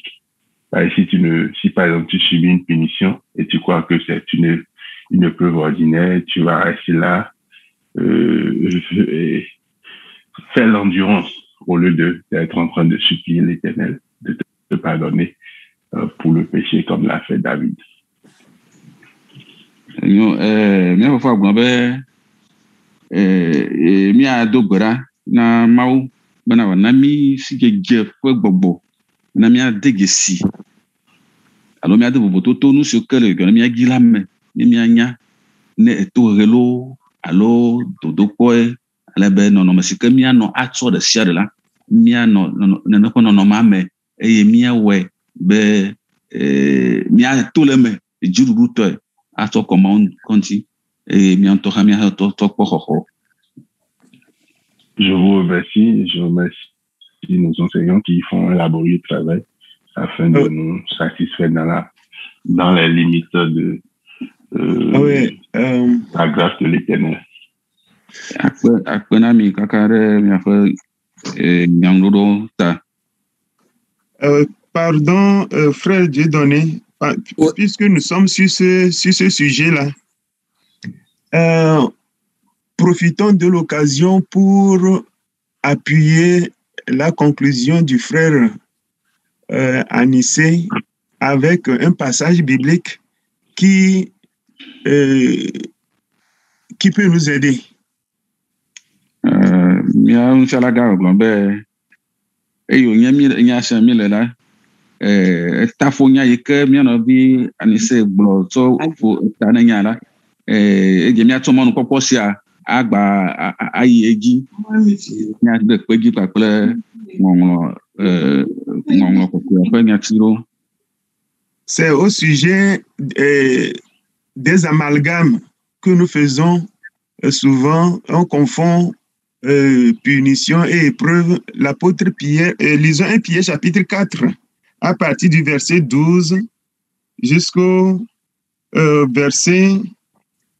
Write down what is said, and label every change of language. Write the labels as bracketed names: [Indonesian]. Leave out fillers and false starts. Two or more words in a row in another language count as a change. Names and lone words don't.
[French] Si par exemple tu subis une punition et tu crois que c'est une épreuve ordinaire, tu vas rester là et faire l'endurance au lieu d'être en train de supplier l'Éternel de te pardonner pour le péché comme l'a fait David. [Ewe] Mía fofoa gblɔ be míado gbe ɖa na Mawu bena wòana mí sidzedze ƒe gbɔgbɔ na míade dzesi alo míade vovototo nu siwo ke le gbɔ na mía dzi la me ne míanya ne tohehe lo alo dodokpɔe ale be nɔnɔme si ke míanɔ atsɔ ɖe sia ɖe la míanɔ nene ƒe nɔnɔmea me eye míawɔe be míato le me dziɖuɖutɔe atsɔ kɔ Mawu ŋuti eye mía ŋutɔ hã míatɔ kpɔ xɔxɔ. [French] Je vous remercie, je remercie nos enseignants qui font un laborieux travail afin de nous satisfaire dans les limites de la grâce de l'Éternel. [Ewe] Akpenami kaka ɖe miaƒe nyaŋuɖoɖo ta. [French] Pardon, frère Dieudonné, puisque nous sommes sur ce sujet-là, profitons de l'occasion pour appuyer la conclusion du frère Anissé avec un passage biblique qui peut nous aider. [Ewe] Mía nufialaga gblɔ be eye wònye nya sia mi le la etafo nya yi ke mía nɔvi Anissé gblɔ tsɔ ta ne nya la edze míatsɔ mɔnukpɔkpɔ sia agba ayi edzi míade kpe dzi kpakple ŋɔŋlɔ kɔkɔe ƒe nyatiwo. [French] C'est au sujet des amalgames que nous faisons souvent. On confond punition et épreuve. L'apôtre Pierre, lisons 1 Pierre chapitre 4, à partir du verset 12 jusqu'au verset 16.